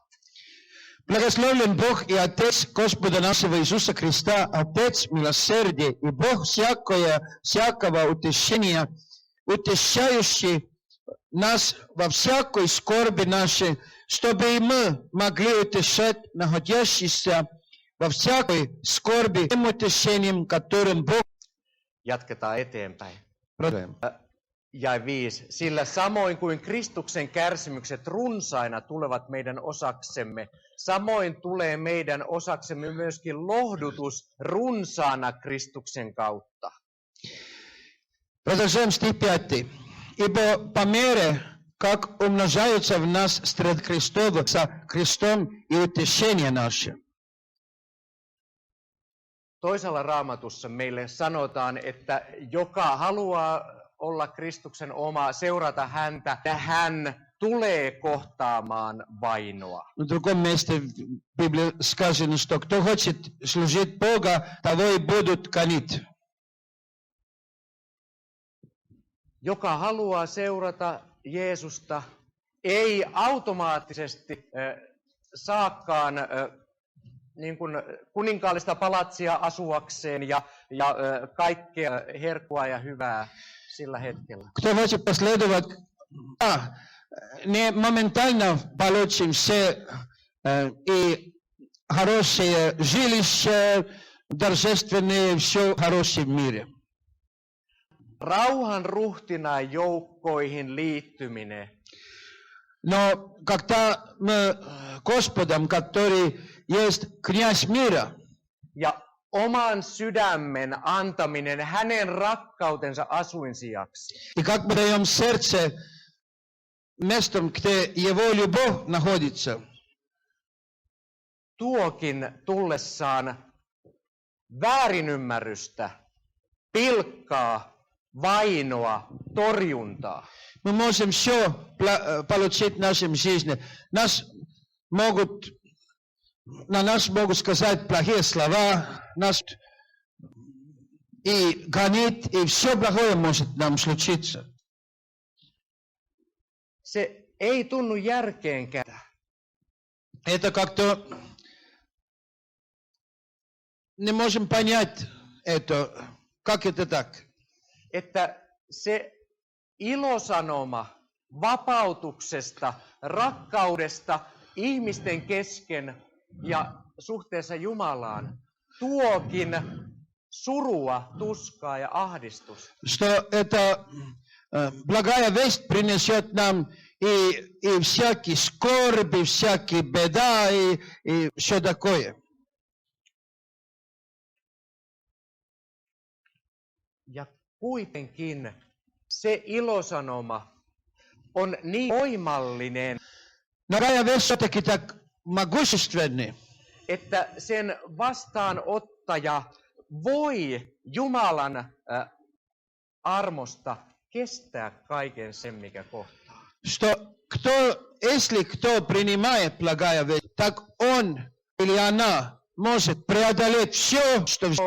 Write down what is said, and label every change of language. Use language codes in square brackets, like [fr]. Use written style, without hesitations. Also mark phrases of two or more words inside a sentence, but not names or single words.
[ru] Благословлен Бог и Отец Господа нашего Иисуса Христа, Отец милосердия и Бог всякого утешения, утешающий нас во всякой скорби нашей, чтобы и мы могли утешать находящихся во всякой скорби тем утешением, которым Бог... [fi] Jatketaan eteenpäin. [ru] Продолжаем. [fi] Jae 5. Sillä samoin kuin Kristuksen kärsimykset runsaina tulevat meidän osaksemme, samoin tulee meidän osaksemme myöskin lohdutus runsaana Kristuksen kautta. [ru] Продолжаем стих 5. Ибо по мере, как умножаются в нас страд Христова со Христом и утешение наше. [fi] Toisella Raamatussa meille sanotaan, että joka haluaa olla Kristuksen oma, seurata häntä, ja hän tulee kohtaamaan vainoa. [ru] В другом месте в Библии сказано, что кто хочет служить Бога, того и будут гонить. [fi] Joka haluaa seurata Jeesusta, ei automaattisesti saakaan niin kuin kuninkaallista palatsia asuakseen ja kaikkea herkkua ja hyvää sillä hetkellä. [ru] Кто хочет последовать, не моментально получим все и хорошее жилище, торжественные, все хорошее в мире. [fi] Rauhan ruhtinaan joukkoihin liittyminen. [ru] Но когда мы Господом, который есть князь мира, [fi] Ja oman sydämen antaminen hänen rakkautensa asuinsijaksi. [ru] и как мы даем сердце местом, где Его любовь находится, [fi] Tuokin tullessaan väärinymmärrystä, pilkkaa, vainoa, torjuntaa. [ru] мы можем все получить в нашем жизни. На нас могут сказать плохие слова, нас и гонить, и все плохое может нам случиться. [fi] Se ei tunnu järkeenkään. [ru] Это как-то не можем понять это, как это так. [fi] Että se ilosanoma vapautuksesta, rakkaudesta ihmisten kesken ja suhteessa Jumalaan tuokin surua, tuskaa ja ahdistusta. [ru] Что эта благая весть принесет нам и всякие скорбь, и всякие беда, и все такое. [fi] Ja kuitenkin se ilosanoma on niin voimallinen, [ru] Но благая весть все-таки так могущественный, [fi] että sen vastaanottaja voi Jumalan armosta kestää kaiken sen, mikä kohtaa. [ru] что если кто принимает благая весть, так он или она может преодолеть все, что